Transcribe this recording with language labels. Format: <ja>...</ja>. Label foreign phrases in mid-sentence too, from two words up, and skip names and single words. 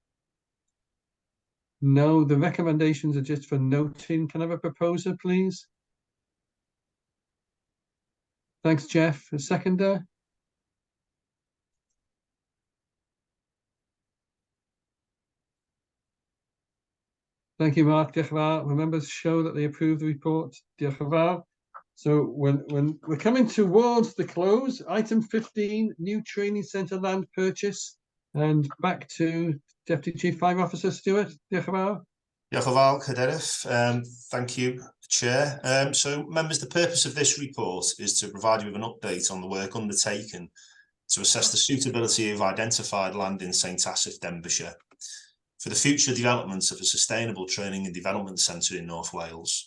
<en>No, the recommendations are just for noting. Can I have a proposer, please? Thanks, Jeff. A seconder? Thank you, Mark.</en> <cy>Diolch yn fawr.</cy> <en>The members show that they approve the report.</en> <cy>Diolch yn fawr.</cy> <en>So when we're coming towards the close, item 15, new training centre land purchase, and back to Deputy Chief Fire Officer Stuart.</en> <cy>Diolch yn fawr. Diolch yn fawr, Cadeirydd.</cy> <en>Thank you, Chair. So, members, the purpose of this report is to provide you with an update on the work undertaken to assess the suitability of identified land in St Asaph, Denbighshire, for the future development of a sustainable training and development centre in North Wales.</en>